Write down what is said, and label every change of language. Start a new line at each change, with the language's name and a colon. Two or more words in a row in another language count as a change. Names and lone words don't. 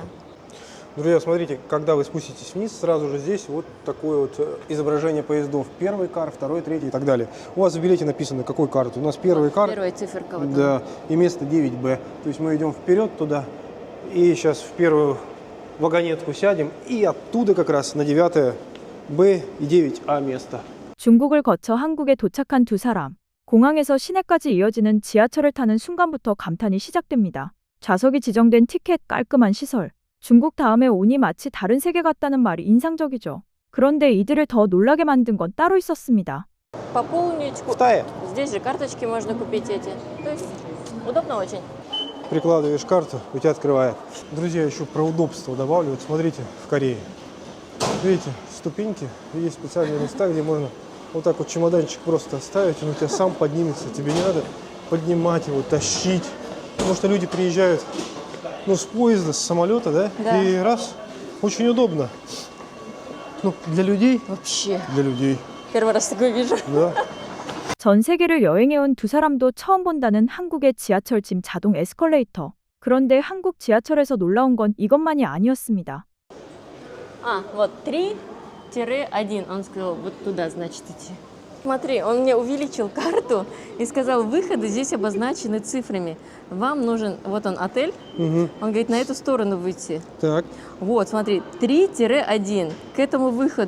Russian: Друзья, смотрите, когда вы спуститесь вниз, сразу же здесь вот такое вот изображение поездов. Первый кар, второй, третий и так далее. У вас в билете написано, какой карт. У нас первый кар. Первая циферка. Вот Да, и место 9Б. То есть мы идем вперед туда, и сейчас в первую вагонетку сядем, и оттуда как раз на 9Б и 9А место.
Korean: 중국을 거쳐 한국에 도착한 두 사람. 공항에서 시내까지 이어지는 지하철을 타는 순간부터 감탄이 시작됩니다. 좌석이 지정된 티켓, 깔끔한 시설. 중국 다음에 오니 마치 다른 세계 같다는 말이 인상적이죠. 그런데 이들을 더 놀라게 만든 건 따로 있었습니다.
Russian: Пополнить. В Тае Здесь же карточки можно купить эти. То есть удобно очень. прикладываешь карту, у тебя открывает. Друзья, еще про удобство добавлю. Вот смотрите, в Корее. Видите, ступеньки, и есть специальные места, где можно вот так вот чемоданчик просто оставить, он у тебя сам поднимется. Тебе не надо поднимать его, тащить. Потому что люди приезжают, ну, с поезда, с самолета, да? Да. И раз, очень удобно. Ну, для людей, Вообще. для людей, Первый раз такое вижу. да.
Korean: 전 세계를 여행해온 두 사람도 처음 본다는 한국의 지하철짐 자동 에스컬레이터. 그런데 한국 지하철에서 놀라운 건 이것만이 아니었습니다.
Russian: А, вот 3-1. Он сказал, вот туда, значит, идти. Смотри, он мне увеличил карту и сказал, выходы здесь обозначены цифрами. Вам нужен, вот он, отель. Мгм. Он говорит, на эту сторону выйти. Так, Вот, смотри, 3-1 к этому выходу.